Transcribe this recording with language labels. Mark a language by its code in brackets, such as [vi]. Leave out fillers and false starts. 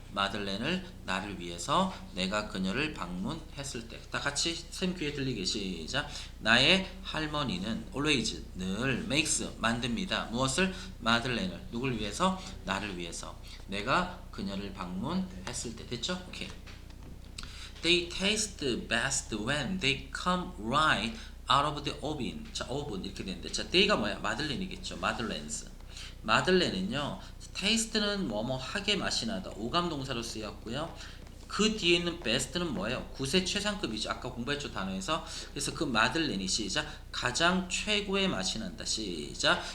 [ko] 마들렌을 나를 위해서. 내가 그녀를 방문했을 때. 다 같이 쌤 귀에 들리게 시작. 나의 할머니는 always 늘 makes 만듭니다. 무엇을? 마들렌을 누굴 위해서? 나를 위해서. 내가 그녀를 방문했을 때. 됐죠? 오케이. [en] They taste best when they come right out of the oven. [ko] 자, oven 이렇게 되는데, 자, they가 뭐야? 마들렌이겠죠. 마들렌스. 마들렌은요, taste는 뭐뭐 하게 맛이 나다. 오감 동사로 쓰였고요. 그 뒤에 있는 best는 뭐예요? 구세 최상급이죠. 아까 공부했죠 단어에서. 그래서 그 마들렌이 시작. 가장 최고의 맛이 난다. 시작.